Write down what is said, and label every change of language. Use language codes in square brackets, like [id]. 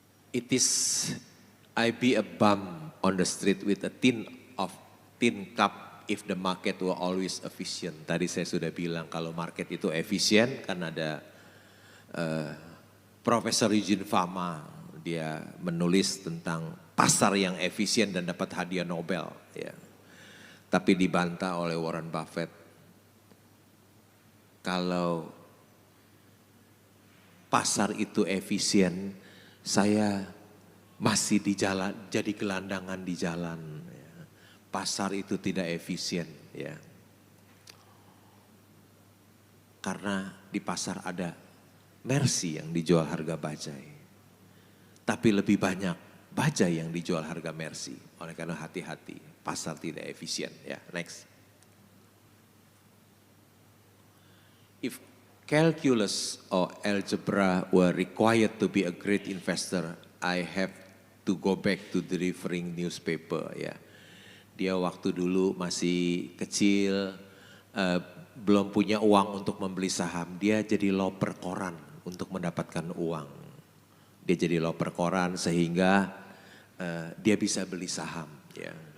[en] It is I be a bum on the street with a tin cup if the market were always efficient. [id] Tadi saya sudah bilang kalau market itu efisien kan ada Profesor Eugene Fama, dia menulis tentang pasar yang efisien dan dapat hadiah Nobel. Ya. Tapi dibantah oleh Warren Buffett. Kalau pasar itu efisien, saya masih di jalan, jadi gelandangan di jalan. Ya. Pasar itu tidak efisien. Ya. Karena di pasar ada Mercy yang dijual harga bajai. Tapi lebih banyak bajai yang dijual harga Mercy. Oleh karena hati-hati, pasar tidak efisien. Ya, next. [en] If calculus or algebra were required to be a great investor, I have to go back to delivering newspaper. [id] Ya, dia waktu dulu masih kecil, belum punya uang untuk membeli saham, dia jadi loper koran untuk mendapatkan uang. Dia jadi loper koran sehingga dia bisa beli saham. Ya.